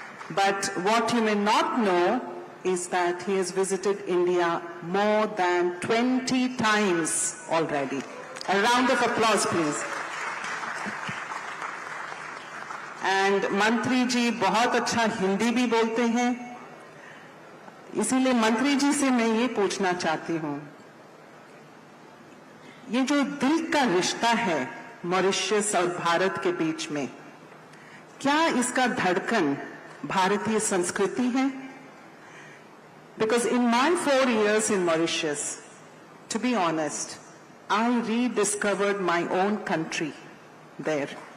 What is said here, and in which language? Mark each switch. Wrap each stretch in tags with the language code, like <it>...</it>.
<en>But what you may not know is that he has visited India more than 20 times already. A round of applause, please.</en> <hi>And Mantri ji बहुत अच्छा हिंदी भी बोलते हैं. इसीलिए मंत्री जी से मैं ये पूछना चाहती हूँ, ये जो दिल का रिश्ता है मॉरिशस और भारत के बीच में, क्या इसका धड़कन भारतीय संस्कृति है?</hi> <en>Because in my 4 years in Mauritius, to be honest, I rediscovered my own country there.</en>